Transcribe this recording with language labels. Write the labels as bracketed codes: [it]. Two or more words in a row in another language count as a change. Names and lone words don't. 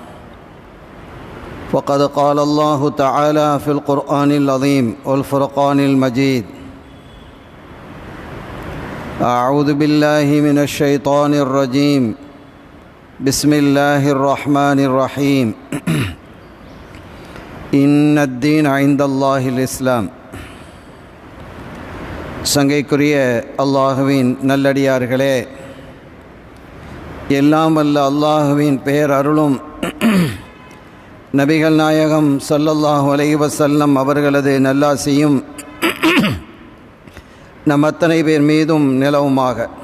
[ar] وقد قال الله تعالى في القرآن العظيم والفرقان المجيد: أعوذ بالله من الشيطان الرجيم، بسم الله الرحمن الرحيم. إن الدين عند الله الإسلام. [ta] சங்கைக்குரிய அல்லாஹுவின் நல்லடியார்களே, எல்லாம் வல்ல அல்லாஹுவின் பெயர் அருளும் நபிகள் நாயகம் [ar] صلى الله عليه وسلم [ta] அவர்களது நல்லாசியும் நம் அத்தனை பேர் மீதும் நிலவுமாக.